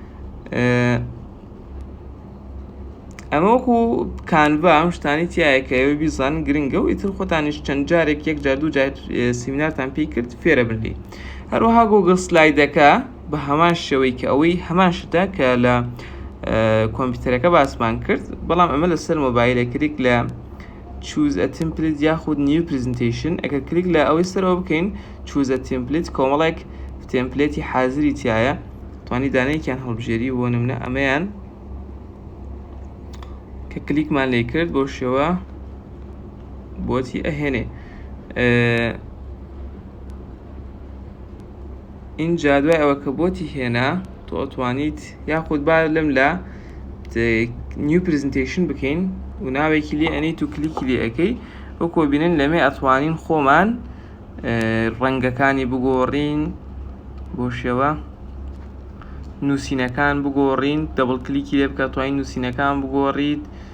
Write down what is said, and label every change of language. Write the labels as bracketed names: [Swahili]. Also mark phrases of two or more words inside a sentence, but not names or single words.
[Central Kurdish] ئەمە وەکو کانڤا ئەم شتانی تایە کە ئێوە بیزان گرنگە و ئیتر خۆتانیش چەند جارێک یەک جار دوو جار سیمینارتان پێی کرد فێرە بنری هەروەها گوگڵ سلایدەکە بە هەمان شێوەی کە ئەوەی هەمان شتە کە لە کۆمپیوتەرەکە باسمان کرد بەڵام ئەمە لەسەر مۆبایلە کلیک لە [English] choose a template [Central Kurdish] یاخود [English] new presentation [Central Kurdish] ئەگەر کلیک لە ئەوەی سەرەوە بکەین [English] choose a template [Central Kurdish] کۆمەڵێک تێمپلێتی حازری تایە توانی دانەیەکیان هەڵبژێری بۆ نمونە ئەمەیان کە کلیکمان لێ کرد بۆ شێوە بۆتی ئەهێنێ اینجا دوای ئەوە کە بۆتی هێنا تۆ ئەتوانیت یاخود با لەم لە [English] new presentation [Central Kurdish] بکەین و ناوێکی لێ ئەنیت و کلیکی لێ ئەەکەی وەکۆ بینن لەمێ ئەتوانین خۆمان ڕەنگەکانی بگۆڕین بۆ شێوە نووسینەکان بگۆڕین دەبڵ کلیکی لێ بکە توانین نووسینەکان بگۆڕیت